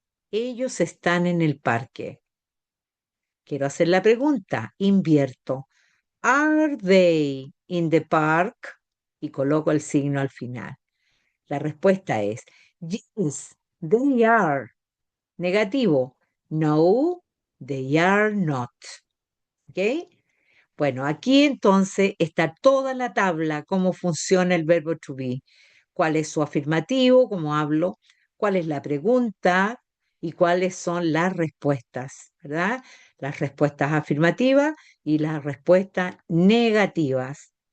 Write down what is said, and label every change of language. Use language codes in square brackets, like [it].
[es] Ellos están en el parque. Quiero hacer la pregunta, invierto. [en] Are they in the park? [es] Y coloco el signo al final. La respuesta es, [en] yes, they are. [es] Negativo, [en] no, they are not. [es] ¿Ok? Bueno, aquí entonces está toda la tabla, cómo funciona el verbo to be. ¿Cuál es su afirmativo, cómo hablo? ¿Cuál es la pregunta? Y cuáles son las respuestas, ¿verdad? Las respuestas afirmativas y las respuestas negativas.